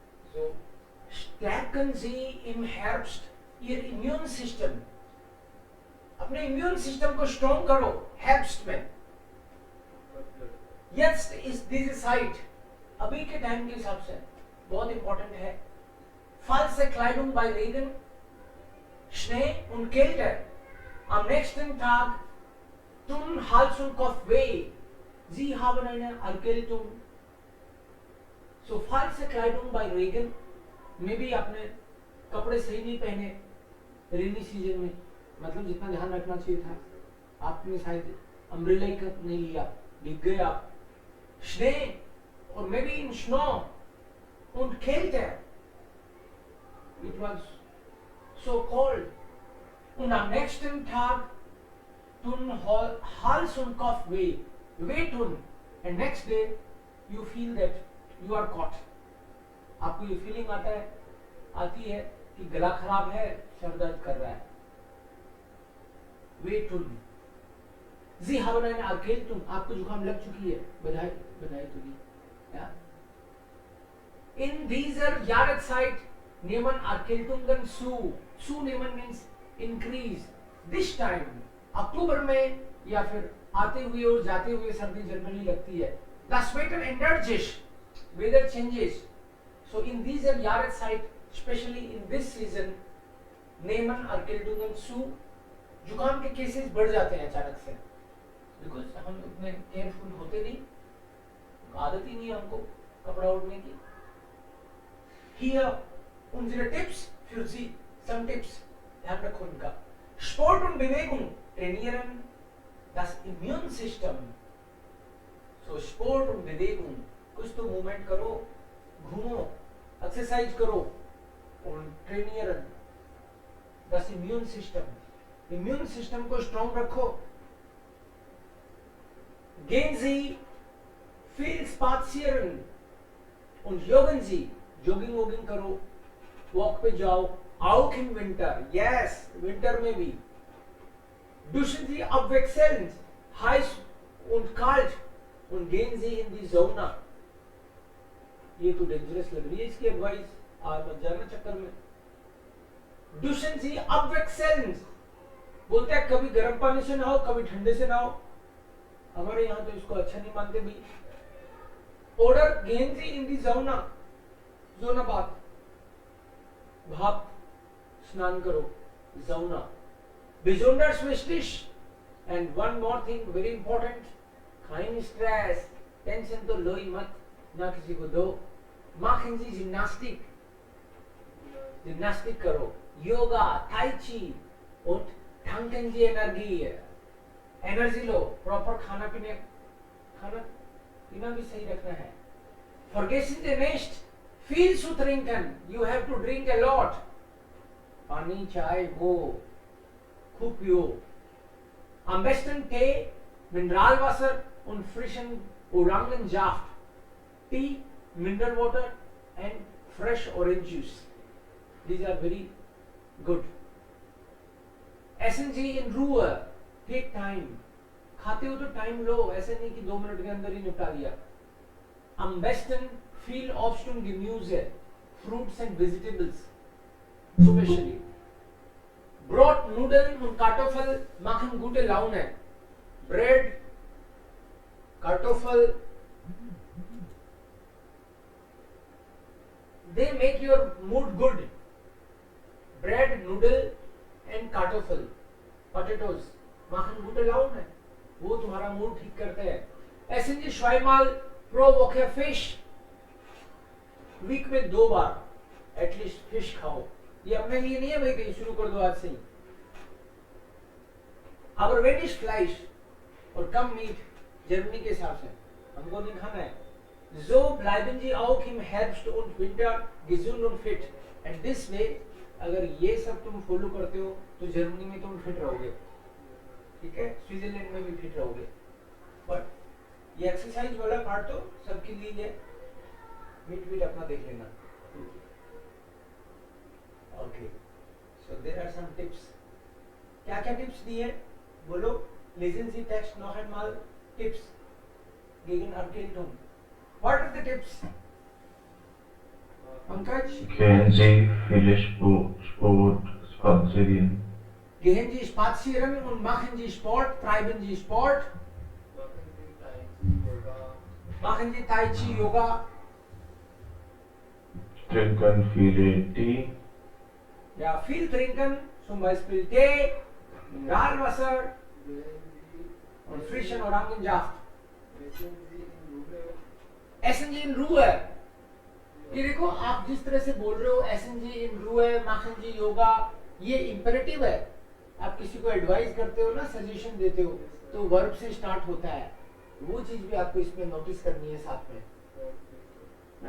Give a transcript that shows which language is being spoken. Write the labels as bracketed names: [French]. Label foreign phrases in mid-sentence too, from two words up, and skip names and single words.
[German] So stärken Sie im Herbst Ihr Immunsystem. [Hindi] अपने [English] immune system [Hindi] को स्ट्रॉन्ग करो हेrbst में. [German] Jetzt ist diese Zeit, [Hindi] अभी के टाइम के हिसाब से बहुत इंपॉर्टेंट है. [German] False Kleidung bei Regen, Schnee und Kälte. Am nächsten Tag tun Hals und Kopf weh. Sie haben eine Erkältung. So false Kleidung bei Regen, [Hindi] में भी आपने कपड़े सही नहीं पहने [English] rainy season [Hindi] में, मतलब जितना ध्यान रखना चाहिए था आपने शायद अम्ब्रेला ही नहीं लिया, लिख गए आप. [English] Schnee or maybe in Snow [German] und Kälte. [English] It was so cold. [German] Und am nächsten Tag tun Hals und Kopf weh tun, [English] and next day you feel that you are caught. [Hindi] आपको ये फीलिंग आती है कि गला खराब है, सर दर्द कर रहा है. [German] weh tun. Sie haben eine Erkältung. [Hindi] आपको जुकाम लग चुकी है, बधाई तुम्हें. [German] Ja? In dieser Jahreszeit nehmen Erkältungen zu. [English] Zunehmen means increase. This time, [Hindi] अक्टूबर में या फिर आते हुए और जाते हुए सर्दी जनरली लगती है. [German] Das Wetter ändert sich. [English] Weather changes. [German] So in dieser Jahreszeit, [English] especially in this season, [German] nehmen Erkältungen zu. [Hindi] जुकाम के केसेस बढ़ जाते हैं अचानक से, बिकॉज हम उतने केयरफुल होते नहीं, आदत ही नहीं हमको कपड़ा ओढ़ने की. [German] Hier unsere Tipps für Sie, [English] some tips, [Hindi] ध्यान रखो इनका. [German] Sport und Bewegung trainieren das Immunsystem. So Sport und Bewegung, [Hindi] कुछ तो मूवमेंट करो, घूमो, एक्सरसाइज करो, और [German] trainieren das Immunsystem. [English] immune system [Hindi] को स्ट्रॉन्ग रखो. [German] Gehen Sie viel spazieren und joggen Sie. [Hindi] जॉगिंग वॉगिंग करो, वॉक पे जाओ. [German] Auch im Winter, yes, [Hindi] विंटर में भी. [German] Duschen Sie abwechselnd, heiß und kalt, und gehen Sie in die Sauna. [Hindi] ये तो डेंजरस लग रही है इसकी एडवाइस, आज मत जाना चक्कर में. [German] Duschen Sie abwechselnd, [Hindi] बोलते हैं कभी गर्म पानी से नहाओ, कभी ठंडे से नहाओ. हमारे यहाँ तो इसको अच्छा नहीं मानते भी. [German] Oder gehen Sie in die Sauna. [Hindi] Sauna बात, भाप स्नान करो, [German] sauna. Besonders wichtig. [English] And one more thing very important, [German] kein Stress, [Hindi] टेंशन तो लो ही मत, ना किसी को दो. [German] Machen Sie Gymnastik. [Hindi] जिम्नास्टिक करो, योगा, [German] tai chi, und tanken Sie [Hindi] एनर्जी लो. प्रॉपर खाना पीना भी सही रखना है. [German] Vergessen Sie nicht, viel zu trinken. [English] You have to drink a lot. [Hindi] पानी, चाय वो खूब पियो. [German] Am besten Tee, Mineralwasser und frischen Orangensaft. [English] Tea, mineral water and fresh orange juice. These are very good. [German] Essen Sie in Ruhe. [English] Take time. [Hindi] खाते हो तो टाइम लो, ऐसे नहीं कि 2 मिनट के अंदर ही निपटा दिया. [German] Am besten viel Obst und Gemüse, [English] fruits and vegetables, especially. [German] Brot, Nudeln und Kartoffel machen gute Laune. [English] Bread, Kartoffel, they make your mood good. Bread, noodle and Kartoffel, potatoes [German] machen gute Laune. [Hindi] वो तुम्हारा मूड ठीक करते हैं. [German] Essen Sie zweimal pro Woche Fisch. [Hindi] वीक में 2 बार एटलीस्ट फिश खाओ. ये अपने लिए नहीं है भाई कहीं शुरू कर दो आज से ही. [German] Aber wenn ich Fleisch [Hindi] और कम मीट, जर्मनी के हिसाब से हमको नहीं खाना है. [German] So bleiben Sie auch im Herbst und Winter gesund und fit. [English] And this way, [Hindi] अगर ये सब तुम फॉलो करते हो तो जर्मनी में तुम फिट रहोगे, ठीक है, स्विट्जरलैंड में भी फिट रहोगे. बट ये एक्सरसाइज वाला पार्ट तो सबके लिए है. मीट अपना देख लेना. [English] okay, so there are some tips. [Hindi] क्या क्या टिप्स दिए बोलो. [German] Lesen Sie Text noch einmal. Tipps gegen Erkältung. [English] What are the tips? [German] पंकज, Gehen Sie viele Sport spazieren? gehen Sie spazieren und machen Sie Sport, treiben Sie Sport, machen Sie Tai Chi Yoga, Trinken viele Tee? ja, viel trinken, zum Beispiel Tee, Mineralwasser und frischen Orangensaft. Essen Sie in Ruhe. [Hindi] ये देखो, आप जिस तरह से बोल रहे हो [German] Essen Sie in Ruhe machen Sie Yoga, [Hindi] ये इंपेरेटिव है। आप किसी को एडवाइस करते हो ना, सजेशन देते हो, तो वर्ब से स्टार्ट होता है। वो चीज भी आपको इसमें नोटिस करनी है साथ में ना।